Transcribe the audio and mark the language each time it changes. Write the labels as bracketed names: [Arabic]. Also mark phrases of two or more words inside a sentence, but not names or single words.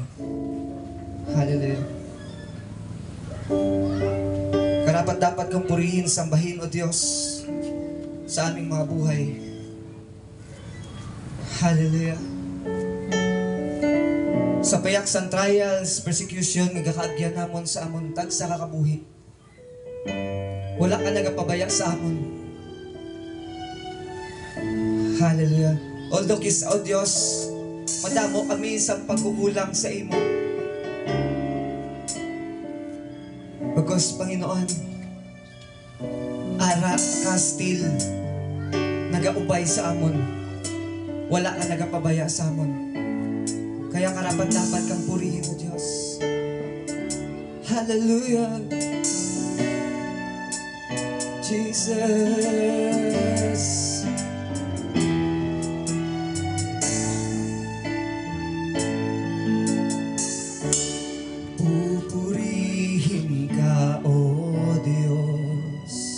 [Filipino] Hallelujah. Karapat dapat kang purihin, sambahin o Diyos sa aming mga buhay. Hallelujah. [Hiligaynon] Sa payak sang trials, persecution, nagkakaagyan namon sa amon tag sa kakabuhi. Wala ka nagapabaya sa amon. Hallelujah. Although o Diyos, madamo kami sa pagkukulang sa imo. Because Panginoon, ara ka still nagaubay sa amon. Wala ka nagapabaya sa amon. [Filipino] Kaya karapat-dapat kang purihin o Diyos. Hallelujah. Jesus. Pupurihin ka o Diyos.